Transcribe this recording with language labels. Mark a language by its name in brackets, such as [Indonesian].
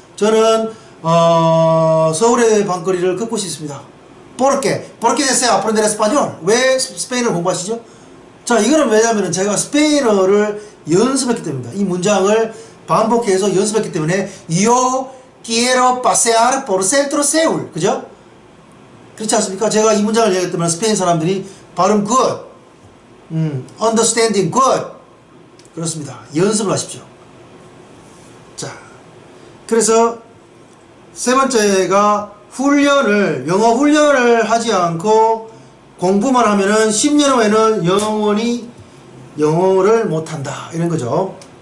[Korean] 저는 서울의 밤거리를 걷고 싶습니다. [Spanish] ¿Por qué? Porque desea aprender español. [Korean] 왜 스페인어를 공부하시죠? 자, 이거는 왜냐하면 제가 스페인어를 연습했기 때문입니다. 이 문장을 반복해서 연습했기 때문에 [Spanish] Yo quiero pasear por centro Seúl. [Korean] 그죠? 그렇지 않습니까? 제가 이 문장을 얘기했기 때문에 스페인 사람들이 발음 [English] good, understanding good. [Korean] 그렇습니다. 연습을 하십시오. 자, 그래서 세 번째가 영어 훈련을 하지 않고 공부만 하면은 10년 후에는 영원히 영어를 못한다. 이런 거죠.